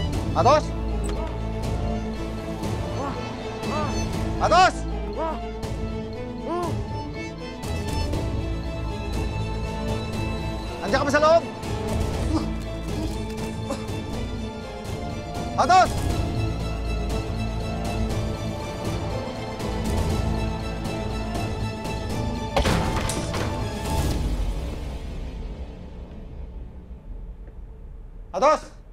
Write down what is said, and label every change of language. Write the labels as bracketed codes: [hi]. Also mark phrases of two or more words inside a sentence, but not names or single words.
[tl] Atos! Atos! Andiyan ka ba sa loob? Atos! Atos!